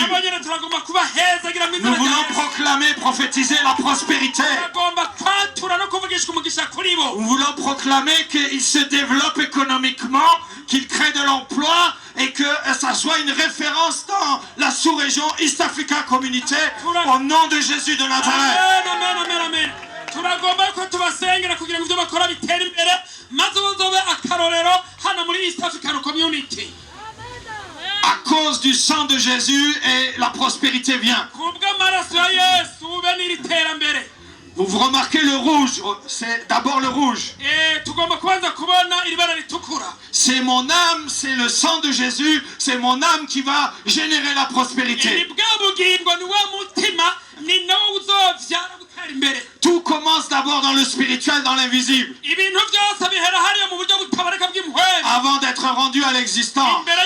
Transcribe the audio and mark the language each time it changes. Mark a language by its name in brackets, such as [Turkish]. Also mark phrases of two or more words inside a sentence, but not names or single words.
[French] Nous voulons proclamer, prophétiser la prospérité. Nous voulons proclamer qu'ils se développent économiquement, qu'ils créent de l'emploi et que ça soit une référence dans la sous-région [English] East Africa Community [French] au nom de Jésus de Nazareth. [Kinyarwanda] turagomba ko tubasengera kugira ngo ibyo bakora bitera imbere maze bazobe akarorero hano muri [English] East African Community. [French] À cause du sang de Jésus et la prospérité vient. [Kinyarwanda] kubw'amaraso ya Yesu ube n'iterambere. [French] Vous remarquez le rouge, c'est d'abord le rouge. [Kinyarwanda] tugomba kubanza kubona ibara ritukura. [French] C'est mon âme, c'est le sang de Jésus, c'est mon âme qui va générer la prospérité. Tout commence d'abord dans le spirituel, dans l'invisible, avant d'être rendu à l'existant.